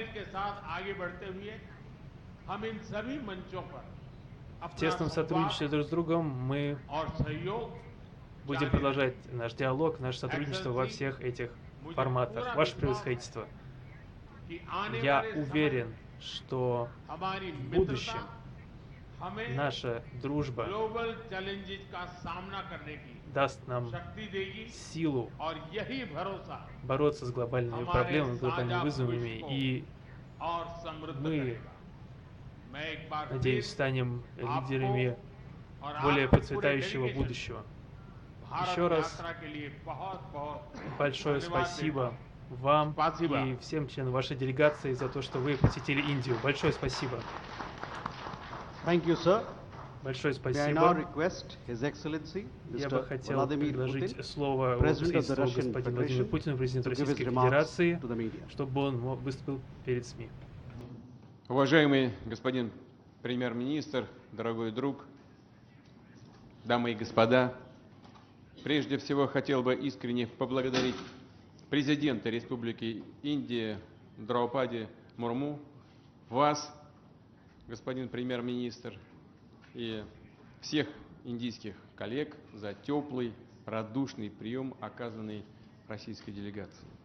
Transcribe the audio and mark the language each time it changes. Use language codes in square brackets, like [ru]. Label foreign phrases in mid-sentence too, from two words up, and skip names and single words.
[ru] В тесном сотрудничестве друг с другом мы будем продолжать наш диалог, наше сотрудничество во всех этих форматах. Ваше превосходительство, я уверен, что [hi] हमारी [ru] в [hi] मित्रता [ru] будущем [hi] हमें [ru] наша дружба [en] global challenges [hi] का सामना करने की [ru] даст нам [hi] शक्ति देगी [ru] силу [hi] और यही भरोसा [ru] бороться с глобальными [hi] हमारे [ru] проблемами, глобальными [hi] साझा [ru] вызовами, [hi] भविष्य [ru] и [hi] को और समृद्ध [ru] мы, [hi] करेगा। मैं एक बार [ru] надеюсь, [hi] फिर [ru] станем [hi] आपको [ru] лидерами [hi] और [ru] более [hi] आपके पूरे [ru] процветающего [hi] डेलीगेशन [ru] будущего. [hi] भारत [ru] Еще раз [hi] यात्रा के लिए बहुत-बहुत [ru] большое [hi] धन्यवाद [ru] спасибо [hi] देता हूं। [ru] вам Спасибо. и всем членам вашей делегации за то, что вы посетили Индию. Большое спасибо. [en] Thank you, sir. [ru] Большое [en] May I now [ru] спасибо. [en] request His Excellency, [ru] Я бы [en] Mr. [ru] хотел [en] Vladimir [ru] предложить [en] Putin, [ru] слово [en] President of the [ru] господину [en] Russian [ru] Владимиру [en] Federation, [ru] Путину, президенту [en] to give his [ru] Российской [en] remarks [ru] Федерации, [en] to the media. [ru] чтобы он выступил перед СМИ. Уважаемый господин премьер-министр, дорогой друг, дамы и господа, прежде всего хотел бы искренне поблагодарить президента Республики Индия Драупади Мурму, вас, господин премьер-министр, и всех индийских коллег за теплый, радушный прием, оказанный российской делегацией.